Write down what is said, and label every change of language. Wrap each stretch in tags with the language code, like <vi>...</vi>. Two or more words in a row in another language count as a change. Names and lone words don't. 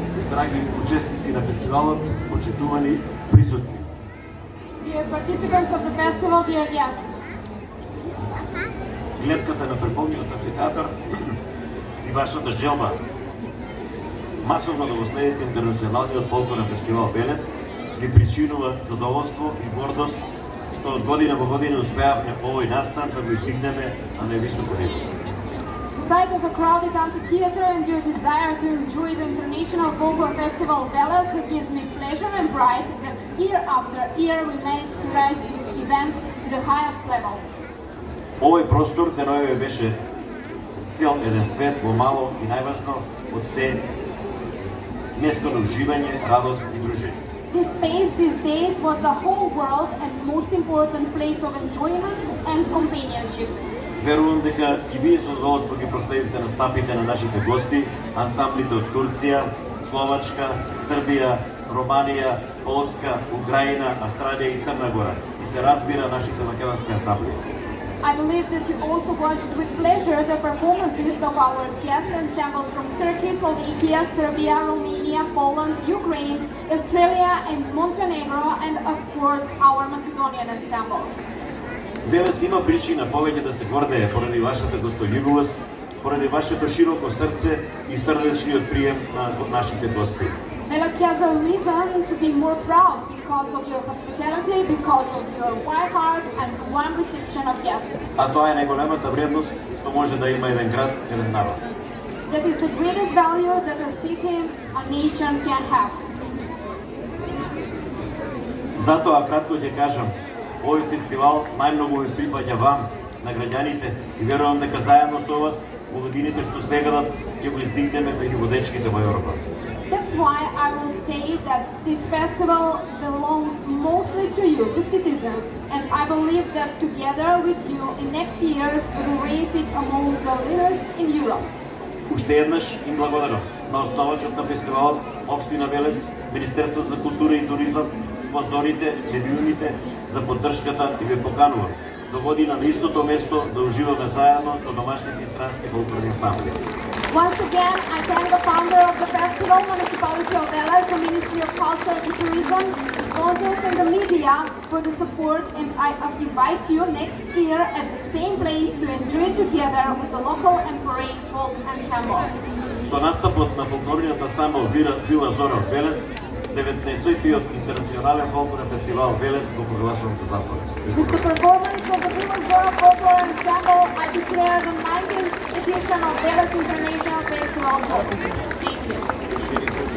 <mk>драги учесници на фестивалот, почитувани присутни.</mk> <en>Dear participants of the festival, dear guests,</en> <mk>Гледката на преполниот амфитеатар и вашата желба масовно да го следите интернационалниот фолклорен фестивал Велес ви причинува задоволство и гордост што од година во година успеавме овој настан да го издигнеме на највисоко ниво.</mk> <en>the sight of a crowded amphitheater and your desire to enjoy the International Folklore Festival Veles gives me pleasure and pride that year after year we manage to rise this event to the highest level.</en> <mk>Овој простор деновиве беше цел еден свет во мало и најважно од се место на уживање, радост и дружење.</mk> <en>This space these days was the whole world and most important place of enjoyment and companionship.</en> <mk>Верувам дека и вие со задоволство ги проследите настапите на нашите гости, ансамблите од Турција, Словачка, Србија, Романија, Полска, Украина, Австралија и Црна Гора и се разбира нашите македонски ансамбли.</mk> <en>I believe that you also watched with pleasure the performances of our guest ensembles from Turkey, Slovakia, Serbia, Romania, Poland, Ukraine, Australia and Montenegro, and of course our Macedonian ensembles.</en> <mk>Велес има причина повеќе да се гордее поради вашата гостољубивост, поради вашето широко срце и срдечниот прием на нашите гости.</mk> <en>Veles has a reason to be more proud because of your hospitality, because of your wide heart and warm reception of guests.</en> <mk>А тоа е најголемата вредност што може да има еден град, еден народ.</mk> <en>That is the greatest value that a city, a nation can have.</en> <mk>Затоа кратко ќе кажам, овој фестивал најмногу ви припаѓа вам, на граѓаните, и верувам дека заедно со вас во годините што следат ќе го издигнеме меѓу водечките во Европа.</mk> <en>That's why I will say that this festival belongs mostly to you, the citizens, and I believe that together with you in next years we will raise it among the leaders in Europe.</en> <mk>Уште еднаш им благодарам на основачот на фестивалот, Општина Велес, Министерството за култура и туризам, спонзорите, медиумите за поддршката и ве поканувам до година на истото место да уживаме заедно со домашните и странски фолклорни ансамбли.</mk> <en>Once again, I thank the founder of the festival, Municipality of Veles, the Ministry of Culture and Tourism, the sponsors and the media for the support, and I invite you next year at the same place to enjoy together with the local and foreign folk ensembles.</en> <mk>Со настапот на фолклорниот ансамбл Вила Зора од Велес, 19-тиот интернационален фолклорен фестивал Велес го прогласувам за затворен.</mk> <en>With the performance of the Vila Zora Folklore Ensemble, I declare the 19th edition of Veles International Festival closed. Thank you.</en>